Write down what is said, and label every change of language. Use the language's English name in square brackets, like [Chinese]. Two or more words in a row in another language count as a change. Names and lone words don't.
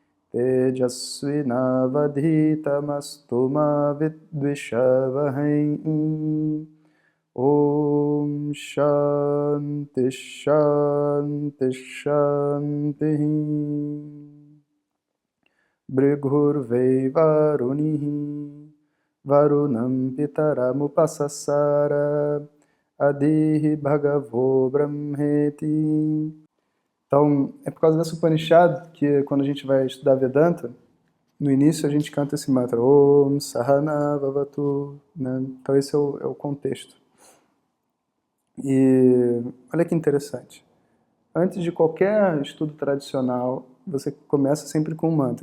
[Sanskrit] Tejasvinavadhitamastu ma vidvishavahai Om Shanti Shanti Shanti Brigurvei Varunihi Varunam Pitaramupasasara Adihi Bhagavo Brahmeti. [Portuguese] Então, é por causa dessa Upanishad que quando a gente vai estudar Vedanta, no início a gente canta esse mantra [Sanskrit] Om Sahana Bhavatu, [Portuguese] né? Então esse é o contexto. E olha que interessante. Antes de qualquer estudo tradicional, você começa sempre com um mantra.